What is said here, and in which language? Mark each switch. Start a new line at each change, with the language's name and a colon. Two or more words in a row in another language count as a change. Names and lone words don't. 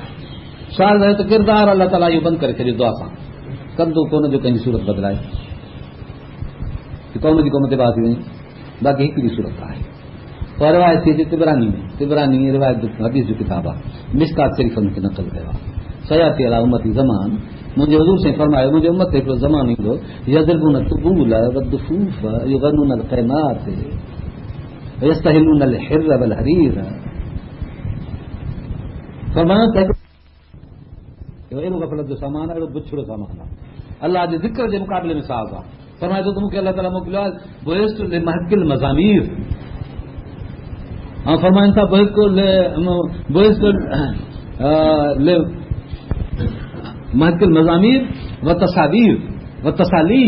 Sindhi: सुवाल आहे त किरदार अलाह ताला इहो बंदि करे छॾियो दुआ सां, कंदो कोन जो कंहिंजी सूरत बदिलाए, क़ौम जी क़ौम ते बाहि थी वञे. बाक़ी हिकिड़ी सूरत आहे. पर रिवायत थी अचे तिबरानी में, तिबरानी रिवायत हदीस जो किताब आहे, मिशकात शरीफ़ हुनखे नक़ल कयो आहे.
Arabic: سيأتي على أمتي زمان,
Sindhi: मुंहिंजे हुज़ूर से फरमायो मुंहिंजे उम्मत ते हिकिड़ो ज़मानो ईंदो
Arabic: يضربون الطبول والدفوف يغنون القينات ويستحلون الحر والحرير.
Sindhi: फरमायो त अहिड़ो गफ़लत जो सामान आहे, अहिड़ो बुछड़ो सामान आहे, अल्लाह जे ज़िक्र जे मुक़ाबले में साज़ आहे। फरमाए थो त मूंखे अल्लाह ताला मोकिलियो आहे
Arabic: بعثت لمحق المزامير,
Sindhi: ऐं फरमाइनि था
Arabic: بعثت محق المزامير و تصاوير و تصاليب.